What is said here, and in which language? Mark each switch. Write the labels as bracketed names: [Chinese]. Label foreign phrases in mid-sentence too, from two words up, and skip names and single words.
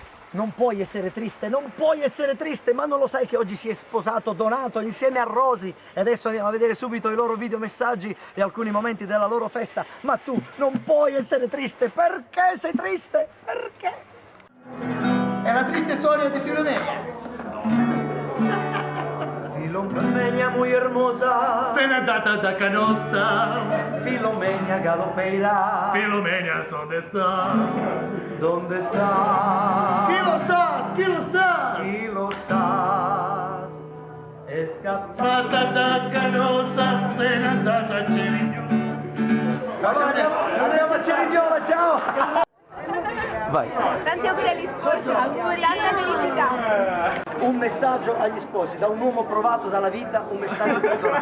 [Italian] Non puoi essere triste, non puoi essere triste, ma non lo sai che oggi si è sposato Donato insieme a Rosy e adesso andiamo a vedere subito i loro videomessaggi e alcuni momenti della loro festa. Ma tu non puoi essere triste, perché sei triste? Perché? È la triste storia di Filomena. [Spanish] Filomena muy hermosa, [Italian] Se n'è andata da Canossa. [Spanish] Filomena galopeira, Filomenias, ¿dónde está? ¿dónde estás? [Italian] Chi lo sa? Chi lo sa? [Spanish] Y lo sabes, escapar. [Italian] Fatta da Canossa, se n'è andata a Cerigno. Allora andiamo a Cerignola, ciao! Vai. Tanti auguri agli sposi, auguri, tanta felicità. Un messaggio agli sposi, da un uomo provato dalla vita, un messaggio per Donato.